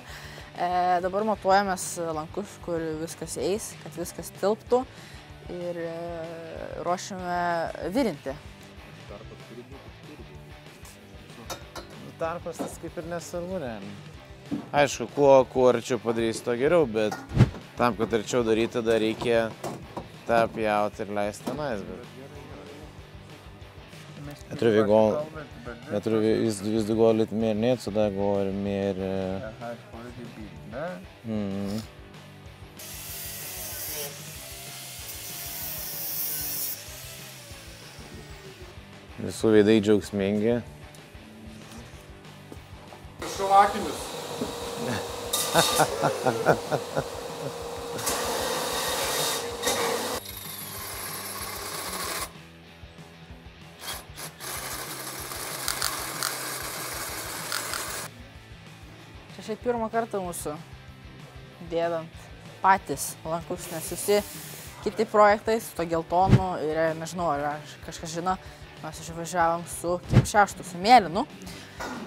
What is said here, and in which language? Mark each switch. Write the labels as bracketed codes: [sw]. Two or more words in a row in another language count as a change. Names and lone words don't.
[lt] Dabar matuojamės lankus, kur viskas eis, kad viskas tilptų ir ruošiame virinti. Tarpas tas kaip ir nesvarbu, ne? Aišku, kuo arčiau padarys, to geriau, bet tam, kad arčiau daryti, dar reikia tą pjauti ir leisti tenais. [sv] Jag tror visst det går lite mer ned så där går mer... Här får du bilder. [lt] Visų veidai džiaugsmingi. Šau akinius. Čia šiaip pirmą kartą mūsų dėdant patys lankus, nes visi kiti projektai su to geltonu ir nežinau, ar kažkas žino, mes išvažiavom su Kim 6, su mėlynu.